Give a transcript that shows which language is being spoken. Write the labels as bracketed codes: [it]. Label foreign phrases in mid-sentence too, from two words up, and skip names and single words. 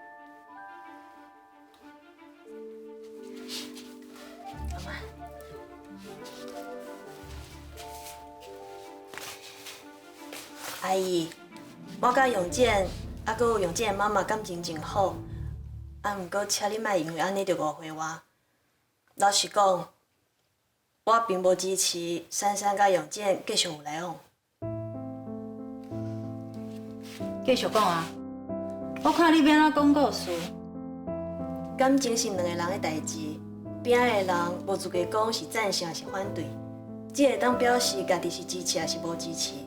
[nan] 阿妈，阿姨，我甲永健，啊，佮有永健的妈妈感情真好，啊，毋过请你莫因为安尼就误会我。老实讲，我并无支持珊珊甲永健继续有来往。继续讲啊！我看你要安怎讲故事。感情是两个人的代志，边仔的人无资格讲是赞成还是反对，只会当表示家己是支持还是无支持。